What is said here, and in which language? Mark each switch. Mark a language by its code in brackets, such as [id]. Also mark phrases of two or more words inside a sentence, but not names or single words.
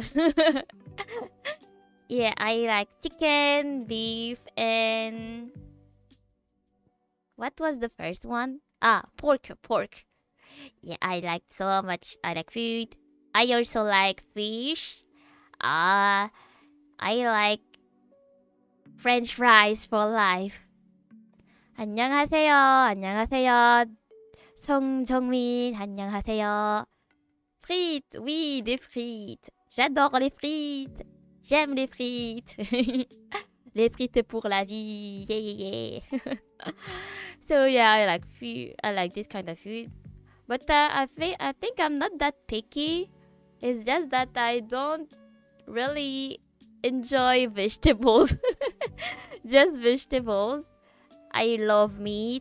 [en] Yeah, I like chicken, beef, and what was the first one? Pork. Yeah, I like so much. I like food. I also like fish. I like French fries for life. [ko] 안녕하세요. 송정민, 안녕하세요. [fr] Frites, oui, des frites. J'adore les frites. J'aime les frites. Les frites pour la vie. [en] Yeah. So yeah, I like food. I like this kind of food. But I think I'm not that picky. It's just that I don't really enjoy vegetables. Just vegetables. I love meat.